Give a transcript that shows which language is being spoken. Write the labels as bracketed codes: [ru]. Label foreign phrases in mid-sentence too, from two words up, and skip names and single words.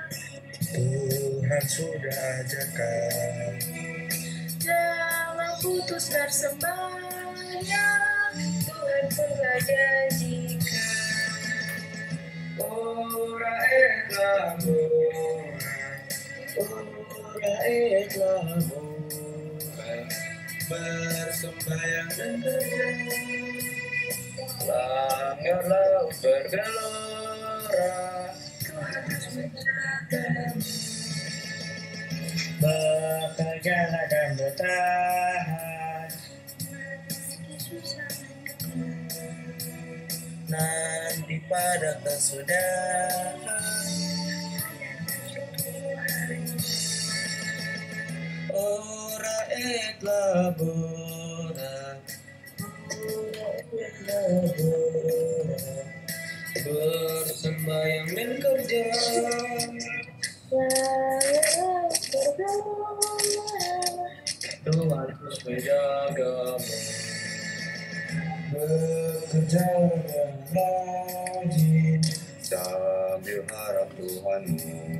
[id] Tuhan sudah ajarkan, jangan putus bersembahyang, Tuhan telah janjikan. [la] Ora et Labora, Ora et Labora, [id] bersembahyang dan berdoa. Langit laut bergelora, bekerjalah dan bertahan, nanti pada kesudahan. [la] Ora et Labora, [id] bersembahyang dan kerja, Tuhan terus menjagamu, bekerja yang rajin sambil harap Tuhanmu.